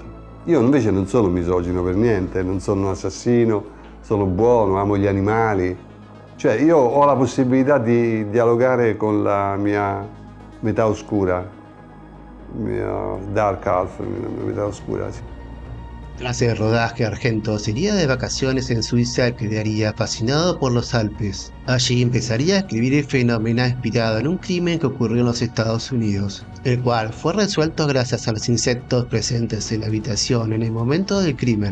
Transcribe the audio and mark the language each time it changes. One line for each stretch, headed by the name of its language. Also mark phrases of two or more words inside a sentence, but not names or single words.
Italian: Io invece non sono misogino per niente, non sono un assassino, sono buono, amo gli animali. Cioè io ho la possibilità di dialogare con la mia metà oscura, mia
English: dark half,
Italian: mia metà oscura. Sì.
Spanish: Tras el rodaje, Argento se iría de vacaciones en Suiza y quedaría fascinado por los Alpes. Allí empezaría a escribir el fenómeno inspirado en un crimen que ocurrió en los Estados Unidos, el cual fue resuelto gracias a los insectos presentes en la habitación en el momento del crimen.